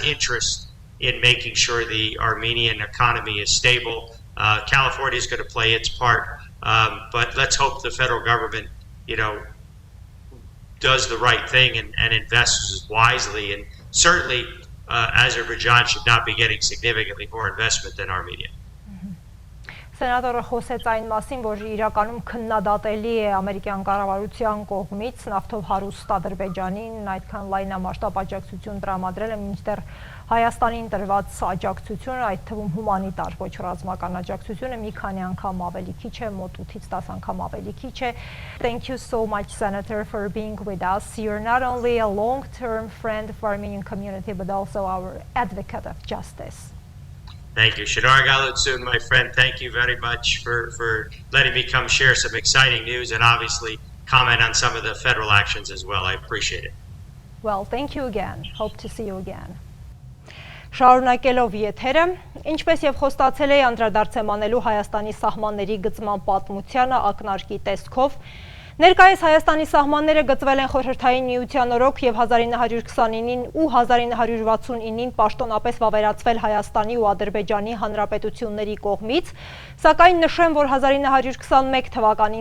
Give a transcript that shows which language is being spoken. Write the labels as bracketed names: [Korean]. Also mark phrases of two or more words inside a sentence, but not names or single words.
[English] interest in making sure the Armenian economy is stable. California is going to play its part, but let's hope the federal government, you know, does the right thing and invests wisely. And certainly, Azerbaijan should not be getting significantly more investment than Armenia. [Armenian] Սենատորը խոսեց այն մասին, որ իրականում քննադատելի է ամերիկյան կառավարության կողմից նավթով հարուստ Ադրբեջանին այդքան լայնամասշտաբ աջակցություն տրամադրելը, մինչդեռ Հայաստանին տրված աջակցությունը, այդ թվում հումանիտար, ոչ ռազմական աջակցությունը մի քանի անգամ ավելի քիչ է, մոտ 8-ից 10 անգամ ավելի քիչ է. [English] Thank you so much, Senator, for being with us. You're not only a long-term friend of the Armenian community, but also our advocate of justice. Thank you. Shadar Galutsun, my friend, thank you very much for letting me come share some exciting news and obviously comment on some of the federal actions as well. I appreciate it. Well, thank you again. Hope to see you again. [Armenian] Շարունակելով եթերը, ինչպես եւ խոստացել է անդրադարձեմ անելու Հայաստանի սահմանների գծման պատմությանը ակնարկի տեսքով, ներկայիս Հայաստանի սահմանները գծվել են Խորհրդային միության օրոք եւ 1929-ին ու 1969-ին պաշտոնապես վավերացվել Հայաստանի ու Ադրբեջանի հանրապետությունների կողմից, սակայն նշեմ, որ 1921 թվականին